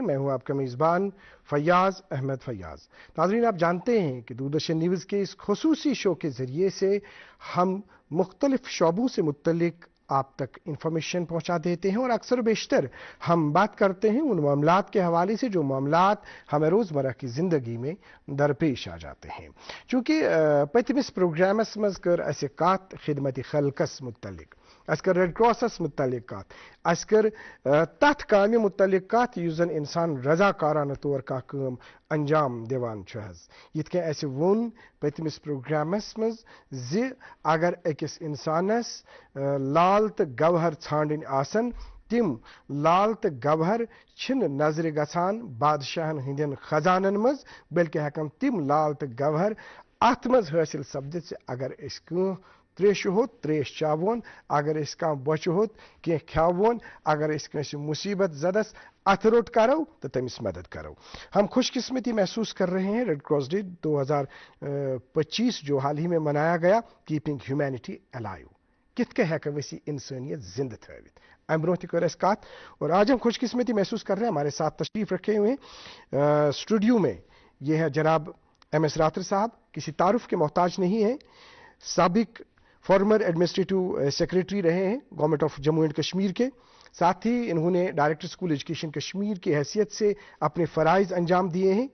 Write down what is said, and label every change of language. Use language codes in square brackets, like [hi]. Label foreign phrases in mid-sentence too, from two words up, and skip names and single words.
[hi] मैं हूं आपका मेज़बान फैयाज अहमद फैयाज। नाज़रीन, आप जानते हैं कि दूरदर्शन न्यूज़ के इस खुसूसी शो के ज़रिए से हम मुख्तलिफ शोबों से मुत्तलिक आप तक इंफॉर्मेशन पहुंचा देते हैं और अक्सर बेशतर हम बात करते हैं उन मामलात के हवाले से जो मामलात हमें रोज़मर्रा की ज़िंदगी में दरपेश आ जाते हैं। [ks] चूँकि पतमिस प्रोग्रामस मज कर अस कत खिदमत खल्कस मुतलिक, अस कर रेड क्रॉसस मुतलिक कत, अस कर तथ कामि मुतलिक कत युस जन इंसान रजाकाराना तौर का काम अंजाम दिवान छ हज। यिथ कन अस वोन पतमिस प्रोग्रामस मज ज अगर अकिस इंसानस लाल तो गवहर छांडन आसन, तिम लाल तो गवहर छिन नजर गसान बादशाहन हंदन खजानन मज, बल्कि हेकन तिम लाल तो गवहर अत मज हासिल सपदित से अगर अस त्रेश होत त्रेश चावन, अगर अस कह बच होत कह खावन, अगर अस कंस मुसीबत जदस अथरोट करो तो तमिस मदद करो। [hi] हम खुशकिस्मती महसूस कर रहे हैं रेड क्रॉस डे 2025 जो हाल ही में मनाया गया, [en] keeping humanity alive, [ks] कित के हेक वसी इंसानियत जिंद थवित अम ब्रोह कर कत। [hi] और आज हम खुशकिस्मती महसूस कर रहे हैं, हमारे साथ तशरीफ रखे हुए स्टूडियो में ये है जनाब MS रातर साहब, किसी तारुफ के मोहताज नहीं है, साबिक [en] former administrative secretary [hi] रहे हैं [en] Government of Jammu and Kashmir [hi] के, साथ ही इन्होंने [en] director school education [hi] कश्मीर की हैसियत से अपने फ़राइज़ अंजाम दिए हैं।